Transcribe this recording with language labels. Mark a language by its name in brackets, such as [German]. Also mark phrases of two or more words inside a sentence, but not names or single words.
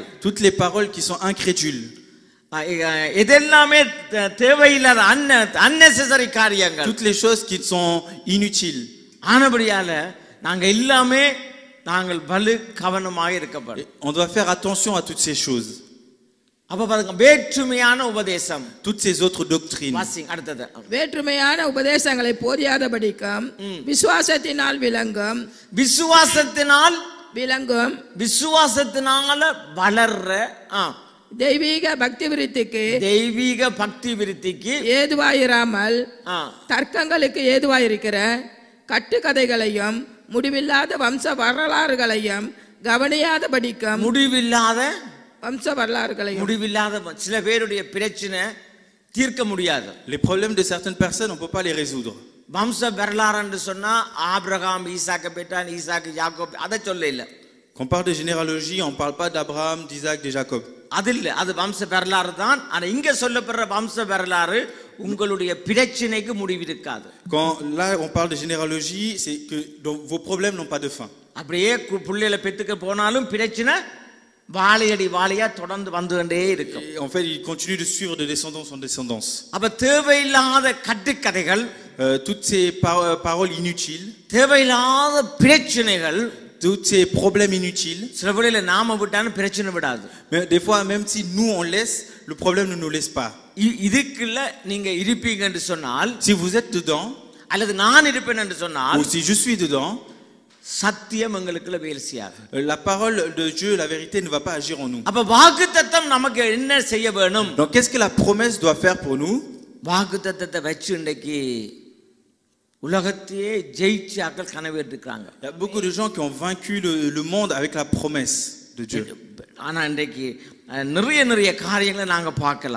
[French] Toutes les paroles qui sont incrédules. Toutes les choses qui sont inutiles. On doit faire attention à toutes ces choses. Toutes ces autres doctrines. [Tamil] வேற்றுமையான உபதேசங்களை போதியாதபடிக்கும் விசுவாசத்தினால் விளங்கும் விசுவாசத்தினால வளர்ற தெய்வீக பக்தி விருத்திக்கு ஏதுவாயிராமல் தர்க்கங்களுக்கு ஏதுவாயிருக்கிற கட்டுக்கதைகளையும் முடிவில்லாத வம்ச வரலாறுகளையும் கவனியாதபடிக்கும் முடிவில்லாத வம்ச வரலாறுகளையும் முடிவில்லாத சில பேருடைய பிரச்சனை தீர்க்க முடியாது. [French] Les problèmes de certaines personnes on peut pas les résoudre. [Tamil] வம்ச வரலாறு என்று சொன்னா ஆபிரகாம் ஈசாக்கு பெற்றான் ஈசாக்கு யாக்கோப் அத சொல்ல இல்ல. [French] Quand on parle de généalogie on parle pas d'Abraham, d'Isaac, de Jacob. [Tamil] அது இல்ல, அது வம்ச வரலாறு தான். ஆனா இங்க சொல்லப்படுற வம்ச வரலாறு உங்களுடைய பிரச்சனைக்கு முடிவு இருக்காது. [French] Quand là on parle de généalogie c'est que donc, vos problèmes n'ont pas de fin. [Tamil] அப்படியே புள்ளைகளை பெத்துக்க போனாலும் பிரச்சனை வாழையடி வாழையா தொடர்ந்து வந்துட்டே இருக்கும். [French] En fait il continue de suivre de descendance en descendance. [Tamil] அப்ப தேவையில்லாத கட்டுக்கதைகள், [French] toutes ces paroles inutiles, [Tamil] தேவையில்லாத பிரச்சனைகள், [French] tous ces problèmes inutiles. [Tamil] சில வேளையில நாம விட்டாலும் பிரச்சனை விடாது. [French] Mais des fois même si nous on laisse, le problème ne nous laisse pas. [Tamil] இதுக்குள்ள நீங்க இருப்பீங்க என்று சொன்னால், [French] si vous êtes dedans, [Tamil] அல்லது நான் இருப்பேன் என்று சொன்னால், [French] ou si je suis dedans, [Tamil] சத்தியம் எங்களுக்குள்ள வேலை செய்யாது. [French] La parole de Dieu, la vérité ne va pas agir en nous. [Tamil] அப்ப வாக்குத்தத்தம் நமக்கு என்ன செய்ய வேணும்? [French] Donc qu'est-ce que la promesse doit faire pour nous? [Tamil] வாக்குத்தத்தத்தை வச்சு இன்னைக்கு உலகத்தையே ஜெயிச்ச ஆட்கள் கனவேற்றிருக்காங்க. [French] Il y a beaucoup de gens qui ont vaincu le monde avec la promesse de Dieu. [Tamil] ஆனா இன்னைக்கு நிறைய காரியங்களை நாங்க பார்க்கலாம்.